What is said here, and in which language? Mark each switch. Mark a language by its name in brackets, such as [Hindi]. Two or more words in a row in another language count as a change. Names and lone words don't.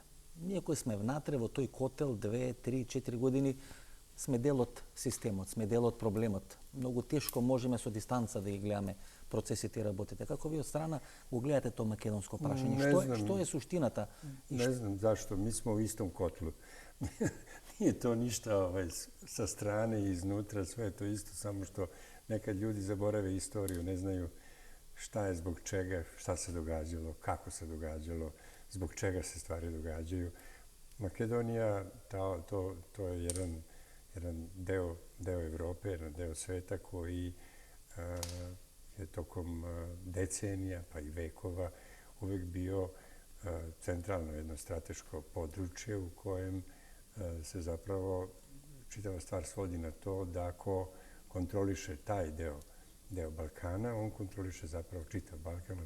[Macedonian] Ние кои сме внатре во тој котел 2, 3, 4 години сме дел од системот, сме дел од проблемот. Многу тешко можеме со дистанца да ги гледаме процесите и работите. Како ви од страна го гледате тоа македонско прашање? Што е суштината? [Serbian] Не знам зашто, ми сме во истом котлу. Nije to ništa sa strane i iznуtra, sve je to isto, samo što nekad ljudi zaborave istoriju, ne znaju šta je zbog čega, šta se događalo, kako se događalo, zbog čega se stvari događaju. Makedonija, to je jedan deo Evrope, jedan deo sveta koji je tokom decenija pa i vekova uvek bio centralno jedno strateško područje u kojem se zapravo čitava stvar svodi na to da ako kontroliše taj deo Balkana, on kontroliše zapravo čitav Balkan.